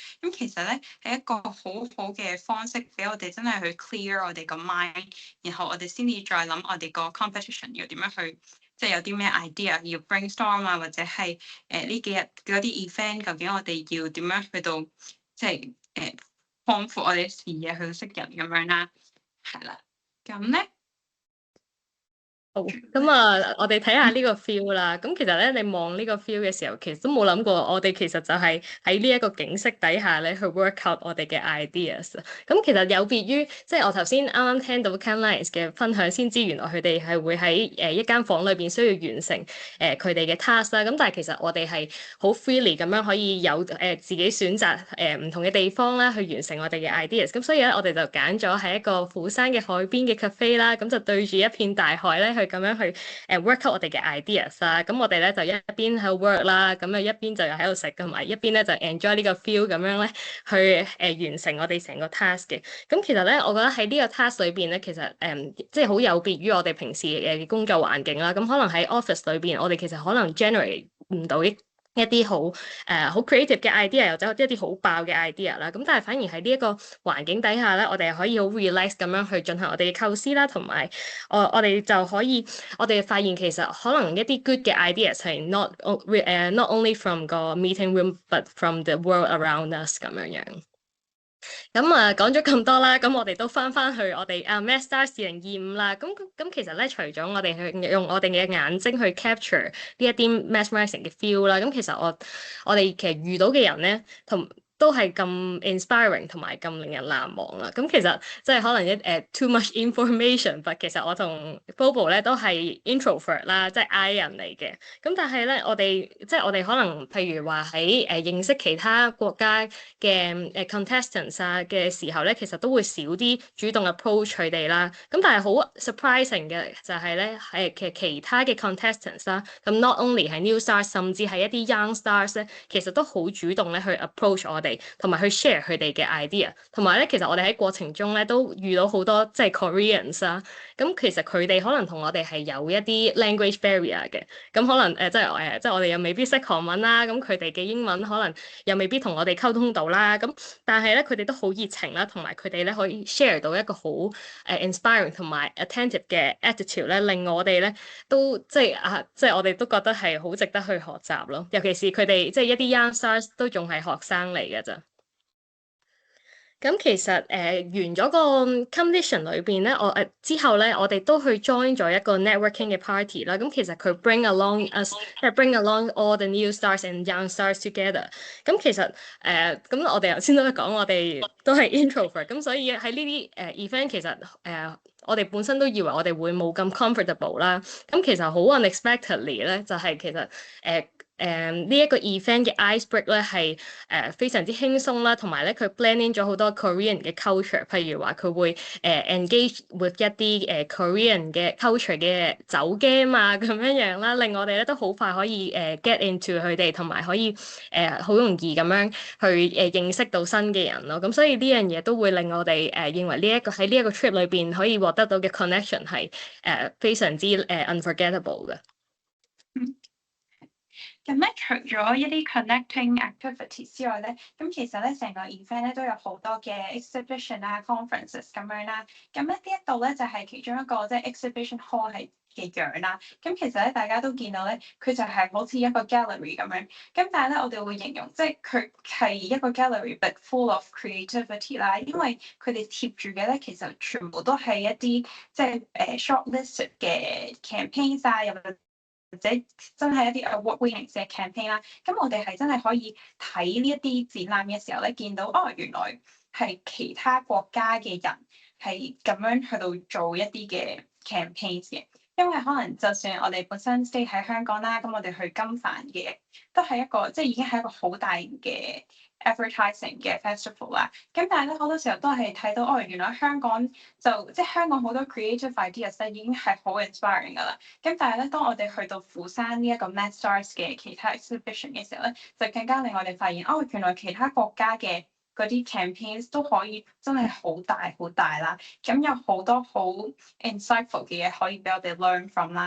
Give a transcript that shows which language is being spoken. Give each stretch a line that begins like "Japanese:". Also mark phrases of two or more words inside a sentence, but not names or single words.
Cantonese: 咁其實咧係一個好好嘅方式，俾我哋真係去 clear 我哋個 mind，然後我哋先至再諗我哋個 competition 要點樣去，即係有啲咩 idea 要 brainstorm 啊，或者係呢幾日嗰啲 event 究竟我哋要點樣去到即係擴闊我哋視野去識人咁樣啦，係啦，咁咧。好，咁啊，我哋睇下呢個 feel 啦。咁其實咧，你望呢個 feel 嘅時候，其實都冇諗過，我哋其實就係喺呢一個景色底下咧，去
English: work out
Cantonese: 我哋嘅 ideas。咁其實有別於，即係我頭先啱啱聽到 Caroline 嘅分享，先知原來佢哋係會喺一間房裏邊需要完成佢哋嘅 task 啦。咁但係其實我哋係好 freely 咁樣可以有自己選擇唔同嘅地方啦，去完成我哋嘅 ideas。咁所以咧，我哋就揀咗喺一個釜山嘅海邊嘅 cafe 啦，咁就對住一片大海咧，去咁樣去
English: work out
Cantonese: 我哋嘅 ideas 啦。咁我哋咧就一邊喺度 work 啦，咁啊一邊就又喺度食，同埋一邊咧就 enjoy 呢個 feel 咁樣咧去完成我哋成個 task 嘅。咁其實咧，我覺得喺呢個 task 裏邊咧，其實即係好有別於我哋平時嘅工作環境啦。咁可能喺 office 裏邊，我哋其實可能 generate 唔到一啲好 creative 嘅 idea，或者一啲好爆嘅 idea 啦。咁但係反而喺呢一個環境底下咧，我哋可以好 relax 咁樣去進行我哋嘅構思啦，同埋我哋就可以，我哋發現其實可能一啲 good 嘅 ideas 係
English: not only from
Cantonese: 個
English: meeting room，but from the world around us
Cantonese: 咁樣樣。咁啊，講咗咁多啦，咁我哋都翻去我哋MassStars 2025啦。咁其實咧，除咗我哋去用我哋嘅眼睛去 capture 呢一啲 mesmerizing 嘅 feel 啦，咁其實我哋其實遇到嘅人咧，都係咁 inspiring 同埋咁令人難忘啦。咁其實即係可能
English: too much information，
Cantonese: 但其實我同 Bobo 咧都係 introvert 啦，即係 I 人嚟嘅。咁但係咧，我哋可能譬如話喺認識其他國家嘅contestants 啊嘅時候咧，其實都會少啲主動 approach 佢哋啦。咁但係好 surprising 嘅就係咧，其他嘅 contestants 啦，咁
English: not only
Cantonese: 係
English: new stars，
Cantonese: 甚至係一啲
English: young stars
Cantonese: 咧，其實都好主動咧去 approach 我哋。同埋去 share 佢哋嘅 idea，同埋咧，其實我哋喺過程中咧都遇到好多即係 Koreans 啦。咁其實佢哋可能同我哋係有一啲
English: language barrier
Cantonese: 嘅。咁可能即係我哋又未必識韓文啦。咁佢哋嘅英文可能又未必同我哋溝通到啦。咁但係咧，佢哋都好熱情啦，同埋佢哋咧可以 share 到一個好inspiring 同埋 attentive 嘅 attitude 咧，令我哋咧都即係我哋都覺得係好值得去學習咯。尤其是佢哋即係一啲
English: young stars
Cantonese: 都仲係學生嚟嘅。咁其實完咗個 competition 裏邊咧，之後咧，我哋都去 join 咗一個 networking 嘅 party 啦。咁其實佢
English: bring along us，即係 bring along all the new stars and young stars together。
Cantonese: 咁其實咁我哋頭先都講，我哋都係 introvert，咁所以喺呢啲event 其實我哋本身都以為我哋會冇咁 comfortable 啦。咁其實好 unexpectedly 咧，就係其實呢一個 event 嘅
English: ice break
Cantonese: 咧係非常之輕鬆啦，同埋咧佢
English: blend in
Cantonese: 咗好多 Korean 嘅 culture，譬如話佢會
English: engage with
Cantonese: 一啲Korean 嘅 culture 嘅酒 game 啊咁樣樣啦，令我哋咧都好快可以
English: get into
Cantonese: 佢哋，同埋可以好容易咁樣去認識到新嘅人咯。咁所以呢樣嘢都會令我哋認為喺呢一個 trip 裏邊可以獲得到嘅 connection 係非常之unforgettable 嘅。咁咧，除咗一啲
English: connecting activities
Cantonese: 之外咧，咁其實咧成個 event 咧都有好多嘅 exhibition 啊、conferences 咁樣啦。咁咧呢一度咧就係其中一個即係
English: exhibition hall
Cantonese: 係嘅樣啦。咁其實咧大家都見到咧，佢就係好似一個 gallery 咁樣。咁但係咧我哋會形容即係佢係一個
English: gallery，but full of creativity
Cantonese: 啦。因為佢哋貼住嘅咧其實全部都係一啲即係shortlisted 嘅 campaigns 啊，又或者真係一啲 award-winning 嘅 campaign 啦，咁我哋係真係可以睇呢一啲展覽嘅時候咧，見到原來係其他國家嘅人係咁樣去到做一啲嘅 campaigns 嘅。因為可能就算我哋本身 stay 喺香港啦，咁我哋去金帆嘅都係一個即係已經係一個好大嘅 advertising 嘅 festival 啦。咁但係咧好多時候都係睇到哦，原來香港就即係香港好多
English: creative ideas
Cantonese: 咧已經係好 inspiring 噶啦。咁但係咧當我哋去到釜山呢一個 MadStars 嘅其他 exhibition 嘅時候咧，就更加令我哋發現哦，原來其他國家嘅嗰啲 campaigns 都可以真係好大好大啦，咁有好多好 insightful 嘅嘢可以俾我哋
English: learn from
Cantonese: 啦。